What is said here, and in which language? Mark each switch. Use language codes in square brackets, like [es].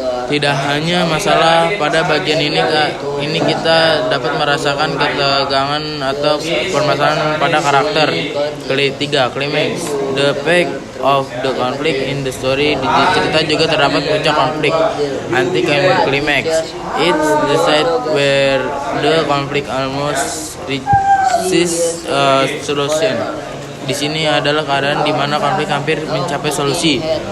[id] Tidak hanya masalah pada bagian ini kita dapat merasakan ketegangan atau permasalahan pada karakter. 3. [en] Climax, the peak of the conflict in the story. [id] Di cerita juga terdapat puncak konflik, anti-climax. [en] It's the side where the conflict almost reaches a solution. [id] Di sini adalah keadaan di mana konflik hampir mencapai solusi.